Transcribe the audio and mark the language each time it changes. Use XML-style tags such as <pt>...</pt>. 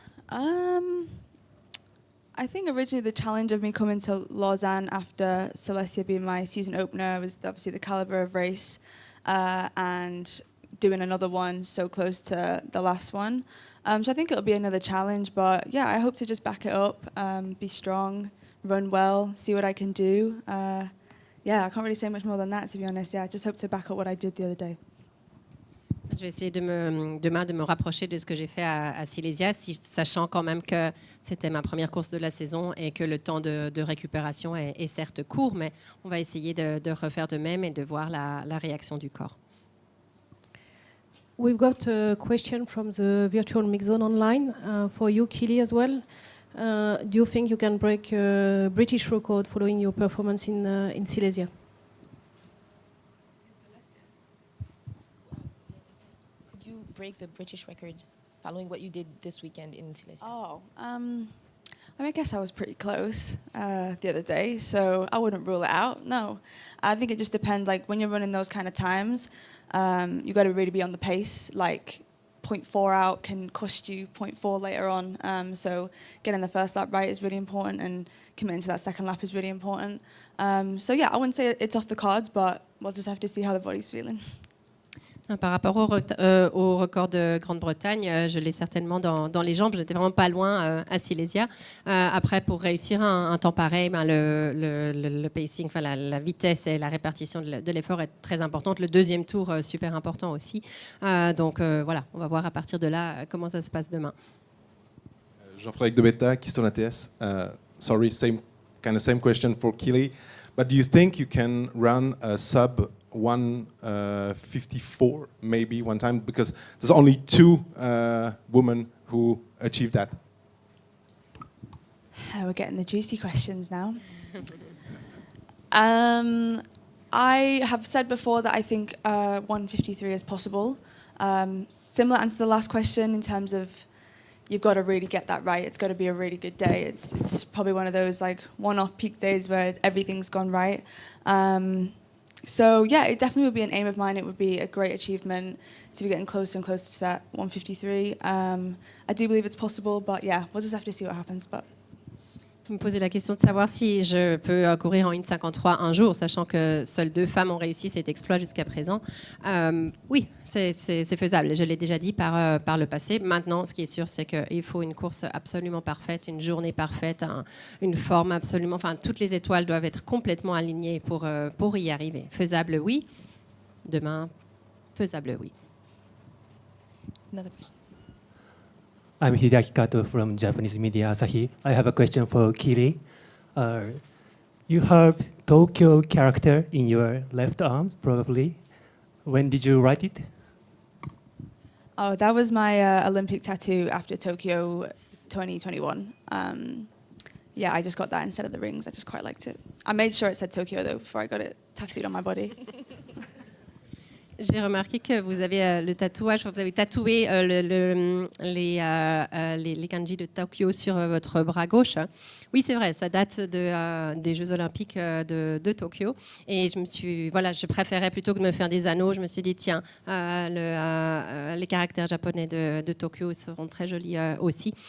<en>I think originally the challenge of me coming to Lausanne after Silesia being my season opener was obviously the calibre of race and doing another one so close to the last one. So I think it'll be another challenge, but yeah, I hope to just back it up, be strong, run well, see what I can do. Yeah, I can't really say much more than that, to be honest. Yeah, I just hope to back up what I did the other day.</en> <fr>Je vais essayer demain de me rapprocher de ce que j'ai fait à Silesia, sachant quand même que c'était ma première course de la saison et que le temps de récupération est certes court, mais on va essayer de refaire de même et de voir la réaction du corps.</fr> <en>We've got a question from the virtual mix zone online for you, Keely, as well. Do you think you can break a British record following your performance in Silesia? Could you break the British record following what you did this weekend in Silesia? I mean, I guess I was pretty close the other day, so I wouldn't rule it out. No, I think it just depends. Like when you're running those kind of times, you got to really be on the pace. Like 0.4 out can cost you 0.4 later on. So getting the first lap right is really important, and committing to that second lap is really important. So yeah, I wouldn't say it's off the cards, but we'll just have to see how the body's feeling.</en> <fr>Par rapport au record de Grande-Bretagne, je l'ai certainement dans les jambes. Je n'étais vraiment pas loin à Silesia. Après, pour réussir un temps pareil, le pacing, la vitesse et la répartition de l'effort est très importante. Le deuxième tour, super important aussi. Donc voilà, on va voir à partir de là comment ça se passe demain. Jean-Frédéric Debetta, Keystone ATS.</fr> <en>Sorry, same question for Keely. But do you think you can run a sub 1:54 maybe one time, because there's only 2 women who achieved that? We're getting the juicy questions now. I I have said before that I think 153 is possible. Similar answer to the last question in terms of you've got to really get that right. It's got to be a really good day. It's probably one of those like one-off peak days where everything's gone right. So yeah, it definitely would be an aim of mine. It would be a great achievement to be getting closer and closer to that 153. I do believe it's possible, but yeah, we'll just have to see what happens. But</en> <fr>Vous me posez la question de savoir si je peux courir en 1,53 un jour, sachant que seules 2 femmes ont réussi cet exploit jusqu'à présent. Oui, c'est faisable. Je l'ai déjà dit par le passé. Maintenant, ce qui est sûr, c'est qu'il faut une course absolument parfaite, une journée parfaite, une forme absolument... Enfin, toutes les étoiles doivent être complètement alignées pour y arriver. Faisable, oui. Demain, faisable, oui.</fr> <en>Another question. I'm Hideaki Kato from Japanese media Asahi. I have a question for Keely. You have Tokyo character in your left arm, probably. When did you write it? oh, that was my Olympic tattoo after Tokyo 2021. Yeah, I just got that instead of the rings. I just quite liked it. I made sure it said Tokyo though before I got it tattooed on my body.</en> <fr>J'ai remarqué que vous avez le tatouage, vous avez tatoué les kanji de Tokyo sur votre bras gauche. Oui, c'est vrai, ça date des Jeux Olympiques de Tokyo. Et je préférais plutôt que de me faire des anneaux. Je me suis dit, tiens, les caractères japonais de Tokyo seront très jolis aussi.</fr>